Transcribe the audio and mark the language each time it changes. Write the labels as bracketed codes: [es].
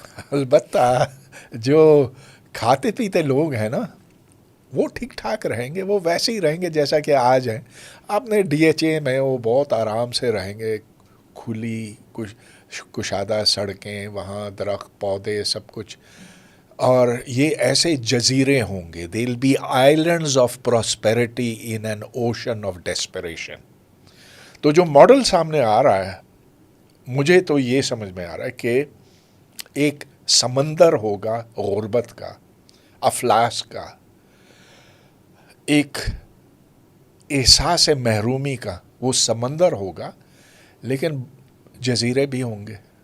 [ur] البتہ جو کھاتے پیتے لوگ ہیں نا، وہ ٹھیک ٹھاک رہیں گے، وہ ویسے ہی رہیں گے جیسا کہ آج ہیں. آپ نے DHA میں وہ بہت آرام سے رہیں گے، کھلی کشادہ سڑکیں، وہاں درخت پودے سب کچھ. اور یہ ایسے جزیرے ہوں گے. [en] They will be islands of prosperity in an ocean of desperation. [ur] تو جو ماڈل سامنے آ رہا ہے، مجھے تو یہ سمجھ میں آ رہا ہے کہ ایک سمندر ہوگا غربت کا، افلاس کا، ایک احساس محرومی کا. وہ سمندر ہوگا لیکن جزیرے بھی ہوں گے.